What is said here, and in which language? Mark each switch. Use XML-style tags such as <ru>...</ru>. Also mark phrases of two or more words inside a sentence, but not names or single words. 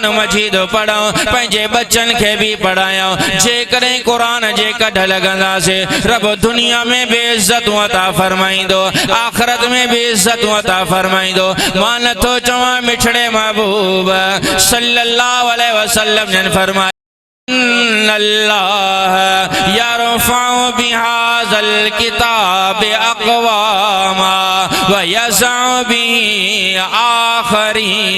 <sd>मजीद पढ़ूं पंहिंजे बच्चनि खे बि पढ़ायूं जेकॾहिं क़ुरान जे कढ लॻंदासीं रब दुनिया में बि इज़तूं अता फरमाईंदो आख़िरत में बि इज़तूं अता फरमाईंदो मां नथो चवां मिठड़े महबूब</sd> <ar>صلى الله عليه وسلم</ar> <sd>जन फरमायो</sd> <ar>الله يرفع بهذا الكتاب أقواما ويضع به آخرين</ar>